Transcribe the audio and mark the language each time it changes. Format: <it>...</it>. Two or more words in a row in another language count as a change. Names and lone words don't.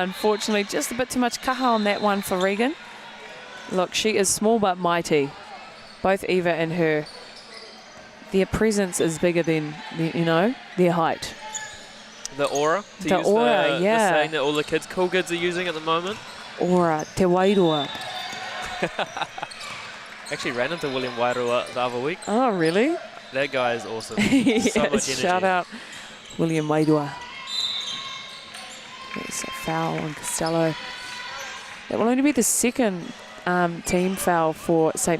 <en>Unfortunately, just a bit too much kaha on that one for Regan. Look, she is small but mighty. Both Eva and her. Their presence is bigger than, their height. The aura. The aura, yeah. The saying that all the cool kids are using at the moment.</en> <mi>Aura, te wairua.</mi> <en>Actually ran into William Wairua the other week. Oh, really? That guy is awesome. Yes, so much energy. shout out William Wairua. There's a foul on Costello. That will only be the second team foul for St.</en>